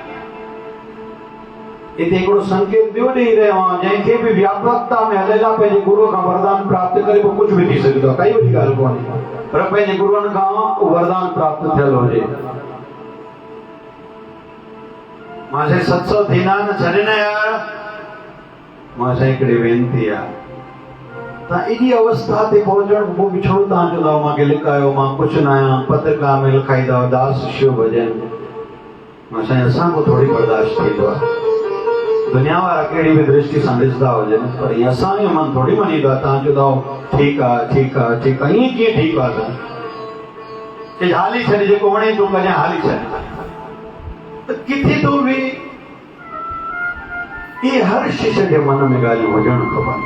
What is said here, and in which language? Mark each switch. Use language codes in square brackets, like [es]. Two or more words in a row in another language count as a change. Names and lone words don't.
[sd] इते हिकिड़ो संकेत ॿियो ॾेई रहियो आहियां, जंहिंखे बि व्यापकता में हलेला पंहिंजे गुरुअ खां वरदान प्राप्त करे पोइ कुझु बि थी सघंदो आहे, काई वॾी ॻाल्हि कोन्हे, पर पंहिंजे गुरुअनि खां उहो वरदान प्राप्त थियल हुजे। मां चई 700 थींदा न छॾे न यार। मां चई हिकिड़ी वेनती आहे, तव्हां एॾी अवस्था ते पहुचण पोइ बि छो तव्हां चवंदा मूंखे लिकायो, मां कुझु न आहियां, पत्रिका में लिखाईंदा दास शिव भजन। मां चई असां को थोड़ी बर्दाश्त थींदो आहे, दुनिया वारा कहिड़ी बि दृष्टि सां ॾिसंदा हुजनि, पर ईअं असां जो मन थोड़ी मञींदो आहे। तव्हां चवंदा ठीकु आहे ठीकु आहे ठीकु आहे, ईअं कीअं ठीकु आहे? चई हाली छॾ, जेको वणे तूं कजां, हाली छॾ। त किथे तूं बि इहे हर शिष्य जे मन में ॻाल्हियूं हुजणु खपनि।